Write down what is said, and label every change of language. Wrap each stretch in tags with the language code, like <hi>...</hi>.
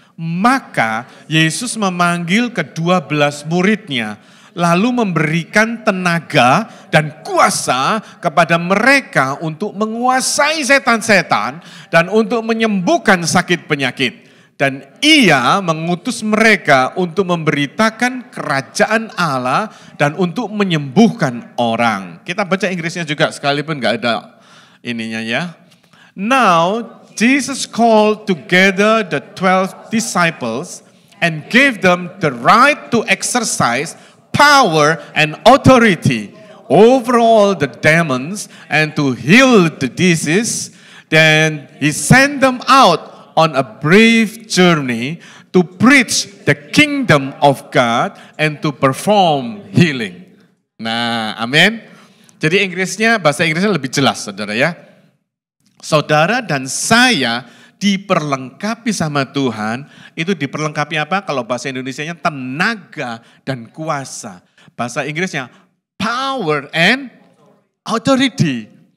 <id>Maka Yesus memanggil ke-12 muridnya, lalu memberikan tenaga dan kuasa kepada mereka untuk menguasai setan-setan dan untuk menyembuhkan sakit penyakit. Dan ia mengutus mereka untuk memberitakan kerajaan Allah dan untuk menyembuhkan orang. Kita baca Inggrisnya juga sekalipun gak ada ininya ya.</id> <en>Now Jesus called together the 12 disciples and gave them the right to exercise power and authority over all the demons and to heal the disease. Then he sent them out on a brave journey to preach the kingdom of God and to perform healing.</en> <id>Nah, amin. Jadi bahasa Inggrisnya lebih jelas saudara ya. Saudara dan saya diperlengkapi sama Tuhan, itu diperlengkapi apa? Kalau bahasa Indonesianya tenaga dan kuasa. Bahasa Inggrisnya</id> <en>power and authority.</en>